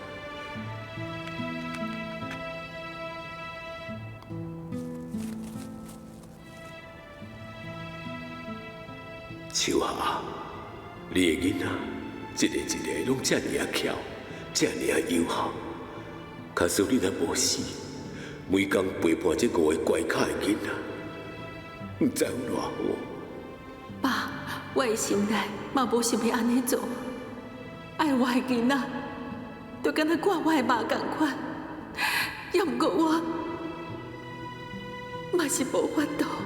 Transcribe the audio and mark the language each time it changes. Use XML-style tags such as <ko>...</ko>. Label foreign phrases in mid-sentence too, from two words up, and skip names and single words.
<nan>秋霞，你的囡仔一个一个拢遮尔啊巧，遮尔啊友好，假使你若无死。每天陪伴这5个怪卡的囡仔，唔知有偌好。爸，我的心内嘛无想要安尼做，爱我的囡仔，就敢若挂我的肉同款。要毋过我嘛是无法度。</nan>